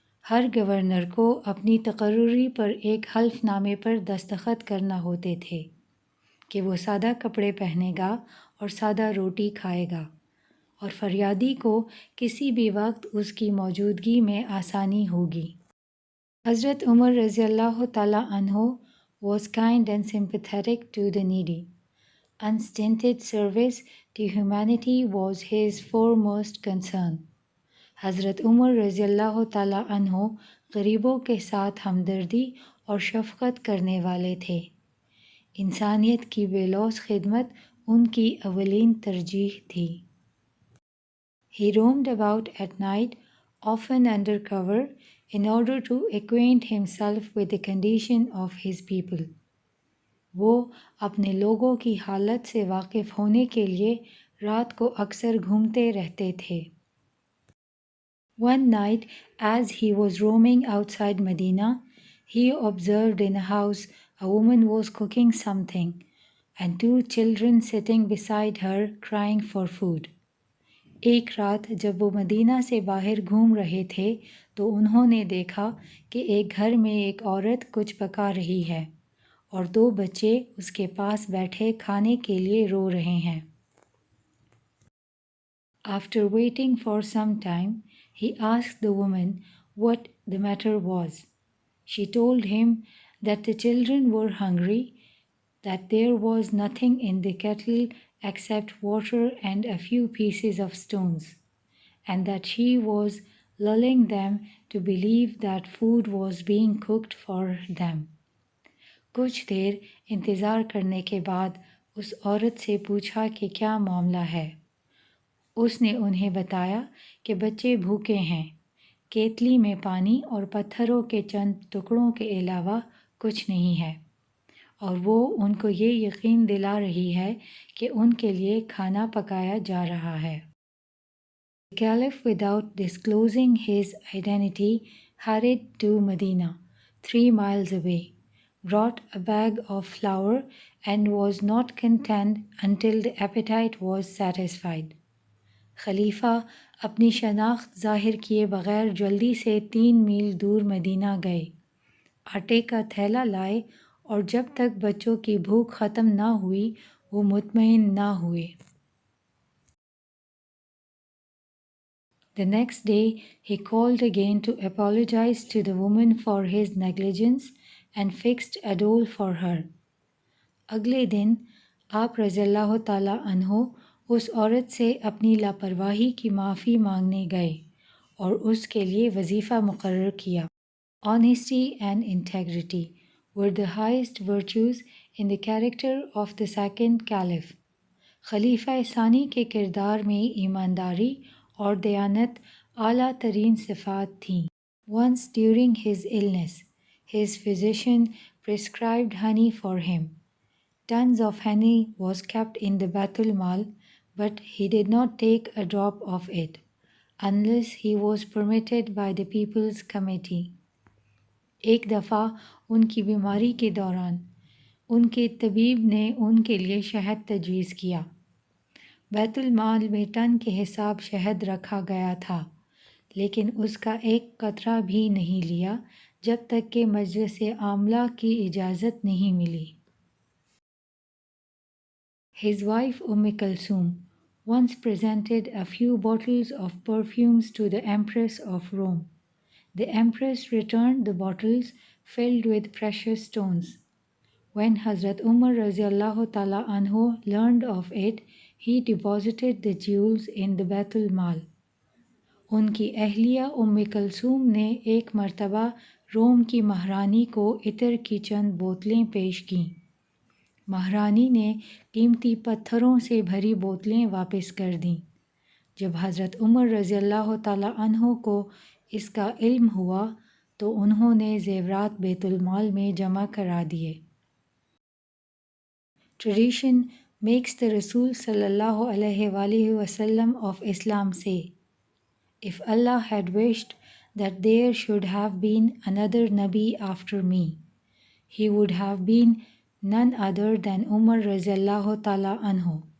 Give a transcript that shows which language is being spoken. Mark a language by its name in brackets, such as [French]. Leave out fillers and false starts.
[Urdu] ہر governor کو اپنی تقرری پر ایک حلف نامے پر دستخط کرنا ہوتے تھے کہ وہ سادہ کپڑے پہنے گا اور سادہ روٹی کھائے گا، اور فریادی کو کسی بھی وقت اس کی موجودگی میں آسانی ہوگی۔ حضرت عمر رضی اللہ تعالیٰ عنہ [English] was kind and sympathetic to the needy. Unstinted service to humanity was his foremost concern. [Urdu] حضرت عمر رضی اللہ تعالیٰ عنہ غریبوں کے ساتھ ہمدردی اور شفقت کرنے والے تھے۔ انسانیت کی بے لوث خدمت ان کی اولین ترجیح تھی۔ [English] He roamed about at night, often under cover, in order to acquaint himself with the condition of his people. [Urdu] وہ اپنے لوگوں کی حالت سے واقف ہونے کے لیے رات کو اکثر گھومتے رہتے تھے. [English] One night, as he was roaming outside Medina, he observed in a house a woman was cooking something, and 2 children sitting beside her crying for food. [Urdu] ایک رات جب وہ مدینہ سے باہر گھوم رہے تھے تو انہوں نے دیکھا کہ ایک گھر میں ایک عورت کچھ پکا رہی ہے اور 2 بچے اس کے پاس بیٹھے کھانے کے لیے رو رہے ہیں. [English] After waiting for some time, he asked the woman what the matter was. She told him that the children were hungry, that there was nothing in the kettle except water and a few pieces of stones, and that she was lulling them to believe that food was being cooked for them. [Urdu] کچھ دیر انتظار کرنے کے بعد اس عورت سے پوچھا کہ کیا معاملہ ہے. اس نے انہیں بتایا کہ بچے بھوکے ہیں، کیتلی میں پانی اور پتھروں کے چند ٹکڑوں کے علاوہ کچھ نہیں ہے، اور وہ ان کو یہ یقین دلا رہی ہے کہ ان کے لیے کھانا پکایا جا رہا ہے. [English] The Caliph, without disclosing his identity, hurried to Medina, 3 miles away, brought a bag of flour, and was not content until the appetite was satisfied. [Urdu] خلیفہ اپنی شناخت ظاہر کیے بغیر جلدی سے 3 میل دور مدینہ گئے، آٹے کا تھیلا لائے، اور جب تک بچوں کی بھوک ختم نہ ہوئی وہ مطمئن نہ ہوئے. [English] The next day he called again to apologize to the woman for his negligence and fixed a dole for her. [Urdu] اگلے دن آپ رضی اللہ تعالیٰ عنہ اس عورت سے اپنی لاپرواہی کی معافی مانگنے گئے اور اس کے لیے وظیفہ مقرر کیا. [English] Honesty and integrity were the highest virtues in the character of the second caliph. [Urdu] خلیفہ ثانی کے کردار میں ایمانداری اور دیانت اعلیٰ ترین صفات تھیں. [English] Once during his illness, his physician prescribed honey for him. Tons of honey was kept in the Baitul Mal, but he did not take a drop of it, unless he was permitted by the People's Committee. [Urdu] ایک دفعہ ان کی بیماری کے دوران ان کے طبیب نے ان کے لیے شہد تجویز کیا. بیت المال میں ٹن کے حساب شہد رکھا گیا تھا، لیکن اس کا ایک قطرہ بھی نہیں لیا جب تک کہ مجلس عاملہ کی اجازت نہیں ملی. [English] His wife Kulthum once presented a few bottles of perfumes to the Empress of Rome. The Empress returned the bottles filled with precious stones. When Hazrat Umar radiallahu ta'ala anhu learned of it, he deposited the jewels in the Baitul Mal. [Urdu] ان کی اہلیہ کلثوم نے ایک مرتبہ روم کی مہرانی کو عطر کی چند بوتلیں پیش کیں. مہرانی نے قیمتی پتھروں سے بھری بوتلیں واپس کر دیں. جب حضرت عمر رضی اللہ تعالیٰ عنہ کو اس کا علم ہوا تو انہوں نے زیورات بیت المال میں جمع کرا دیے. [English] Tradition makes the Rasul sallallahu alaihi وآلہ وسلم of Islam say, "If Allah had wished that there should have been another Nabi after me, he would have been none other than Umar رضی اللہ تعالیٰ عنہ."